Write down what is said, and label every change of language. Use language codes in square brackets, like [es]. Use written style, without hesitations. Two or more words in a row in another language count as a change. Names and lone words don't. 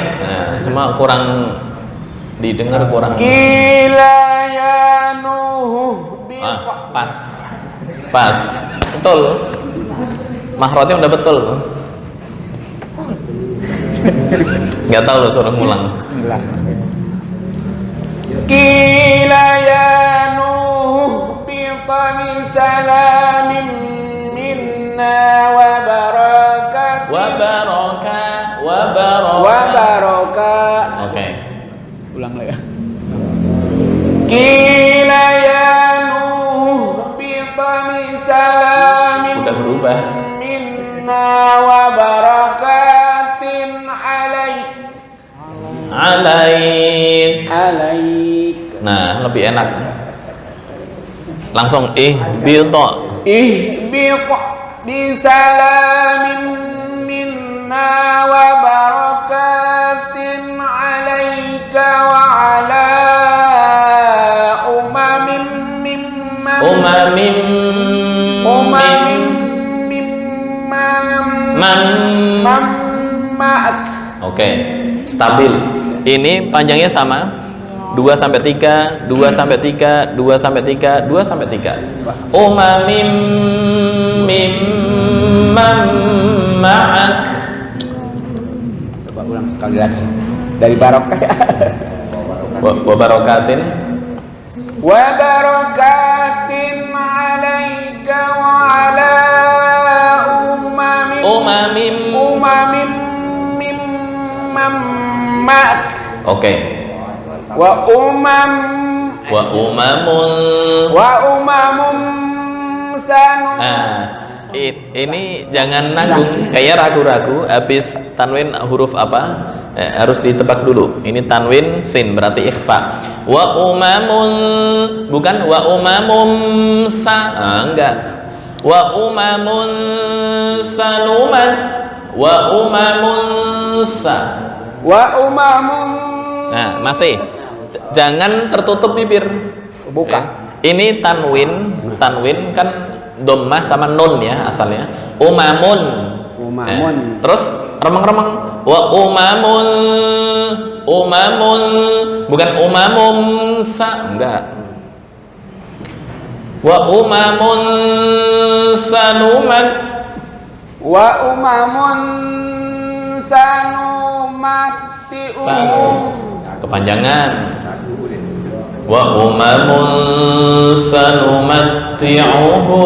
[id] Nah, cuma kurang didengar, kurang. [ar] قيل يا نوح اهبط [id] Pas. Betul. Mahrotnya udah betul. Nggak tahu loh, suruh ngulang. [ar] قيل يا نوح اهبط بسلام منا وبركات وبركة. [id] Oke. Ulang lagi ya. [ar] قيل يا نوح اهبط بسلام [id] Udah berubah. [ar] منا وبركات عليك. [id] Nah, lebih enak. Langsung bita. [ar] اهبط بسلام منا وبركات عليك وعلى أمم ممن معك. [id] Oke, stabil. Ini panjangnya sama. 2 sampai 3, 2 sampai 3, 2 sampai 3, 2 sampai 3. [ar] أمم ممن معك. [id] Coba ulang sekali lagi dari barokah. [ar] وبركات وبركات عليك وعلى أمم ممن معك. [id] Oke. [ar] وأمم سن. [id] Nah, ini jangan nanggung kayak ragu-ragu habis tanwin huruf apa, harus ditebak dulu. Ini tanwin sin berarti ikhfa. [ar] وأمم, [id] bukan [ar] وأمم [id] enggak. [ar] وأمم سنمت، وأمم وأمم. [id] Nah, masih jangan tertutup bibir. Buka. Ini tanwin kan dhammah sama nun ya asalnya. Umamun. Terus remeng-remeng. [ar] وأمم [id] bukan umamum enggak. [ar] وأمم سنمت. وأمم سنمتعهم. [id] Kepanjangan. [ar] وأمم سنمتعهم.